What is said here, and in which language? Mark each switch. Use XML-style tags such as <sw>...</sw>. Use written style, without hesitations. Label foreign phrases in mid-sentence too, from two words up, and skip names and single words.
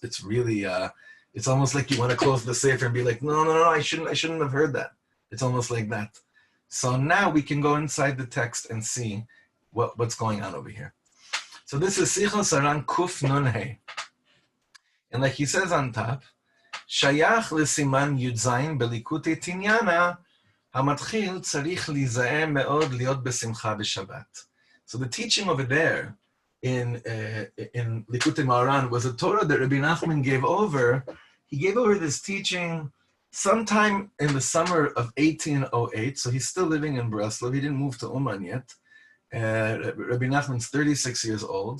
<en>It's really it's almost like you want to close the sefer and be like, no, I shouldn't have heard that. It's almost like that. So now we can go inside the text and see what's going on over here. So this is sichos Haran Kuf Nun Hey. And like he says on top,</en> <he>שייך לסימן י"ז בליקוטי תנינא, המתחיל צריך להיזהר מאוד להיות בשמחה בשבת.</he> <en>So the teaching over there in Likutei Moharan was a Torah that Rabbi Nachman gave over. He gave over this teaching sometime in the summer of 1808. So he's still living in Breslov. He didn't move to Uman yet. Rabbi Nachman's 36 years old.</en>